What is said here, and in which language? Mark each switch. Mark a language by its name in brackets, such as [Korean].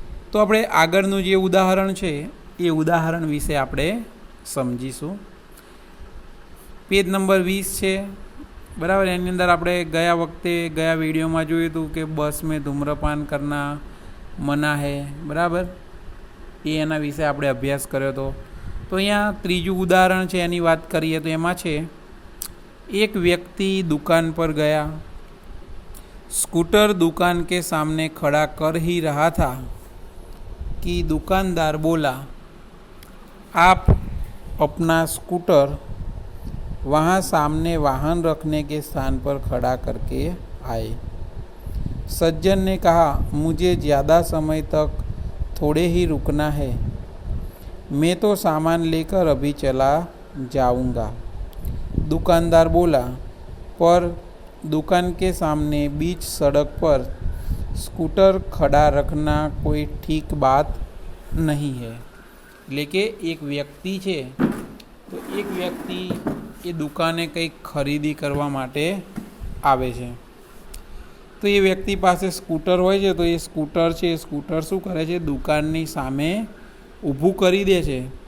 [Gujarati] તો આપણે આગળનું જે ઉદાહરણ છે એ ઉદાહરણ વિશે આપણે સમજીશું. પેજ નંબર 20 છે, બરાબર. એની અંદર આપણે ગયા વિડીયોમાં જોયું હતું કે [Hindi] બસ મેં ધૂમ્રપાન કરના મના હૈ, [Gujarati] બરાબર. એના વિશે આપણે અભ્યાસ કર્યો હતો. તો અહીંયા ત્રીજું ઉદાહરણ છે એની વાત કરીએ તો એમાં છે, [Hindi] એક વ્યક્તિ दुकान पर गया, स्कूटर दुकान के सामने खड़ा कर ही रहा था कि दुकानदार बोला, आप अपना स्कूटर वहाँ सामने वाहन रखने के स्थान पर खड़ा करके आए. सज्जन ने कहा, मुझे ज़्यादा समय तक थोड़े ही रुकना है, मैं तो सामान लेकर अभी चला जाऊंगा. दुकानदार बोला, पर दुकान के सामने बीच सड़क पर स्कूटर खड़ा रखना कोई ठीक बात नहीं है. [Gujarati] એટલે કે એક વ્યક્તિ છે, તો એક વ્યક્તિ એ દુકાને કંઈક ખરીદી કરવા માટે આવે છે. તો એ વ્યક્તિ પાસે સ્કૂટર હોય છે. તો એ સ્કૂટર છે, એ સ્કૂટર શું કરે છે, દુકાનની સામે ઊભું કરી દે છે.